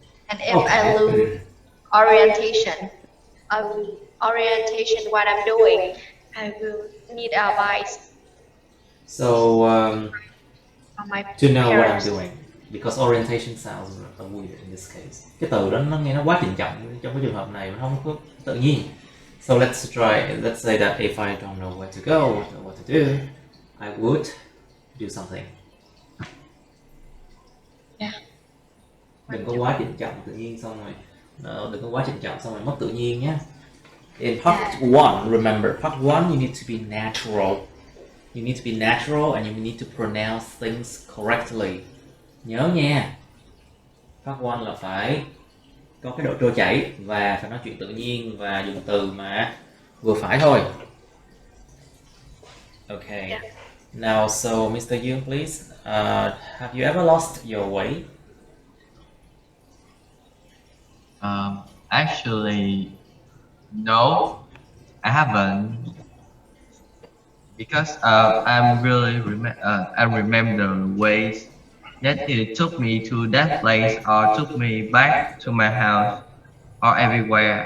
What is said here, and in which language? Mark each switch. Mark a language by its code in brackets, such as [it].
[en] And if I lose orientation, what I'm doing, I will need advice So from my to know what I'm parents. doing, because orientation sounds weird in this case. [vi] Cái từ đó nó nghe nó quá trịnh trọng, trong cái trường hợp này nó không có tự nhiên. [en] So let's say that if I don't know where to go, what to do, I would do something. Yeah. [vi] Đừng có quá trịnh trọng tự nhiên xong rồi đừng có quá trịnh trọng xong rồi mất tự nhiên nhé. [en] In part 1, remember, part 1 you need to be natural. You need to be natural and you need to pronounce things correctly. [vi] Nhớ nha. Part 1 là phải có cái độ trôi chảy và phải nói chuyện tự nhiên và dùng từ mà vừa phải thôi. [en] Okay. Yeah. Now, so Mr. Yoon, please, have you ever lost your way? Actually, no, I haven't, because I'm really I remember the ways that it took me to that place or took me back to my house or everywhere.